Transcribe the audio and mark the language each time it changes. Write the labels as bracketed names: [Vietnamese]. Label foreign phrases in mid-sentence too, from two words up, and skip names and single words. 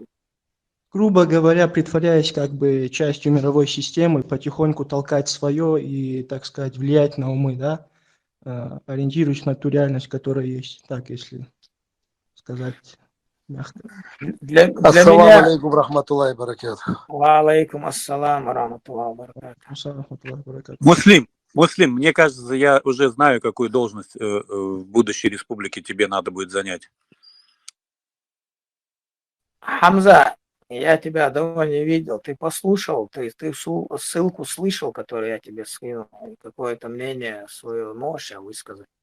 [Russian] Грубо говоря, притворяясь как бы частью мировой системы, потихоньку толкать свое и, так сказать, влиять на умы, да, ориентируясь на ту реальность, которая есть, так, если сказать мягко. Для [Arabic] السلام [Russian] меня, [Arabic] عليكم رحمة الله بركاته. و عليكم السلام و رحمة الله و بركاته. [Russian] Муслим, мне кажется, я уже знаю, какую должность в будущей республике тебе надо будет занять. Хамза, я тебя давно не видел. Ты послушал, ты ссылку слышал, которую я тебе скинул, и какое-то мнение свое можешь высказать.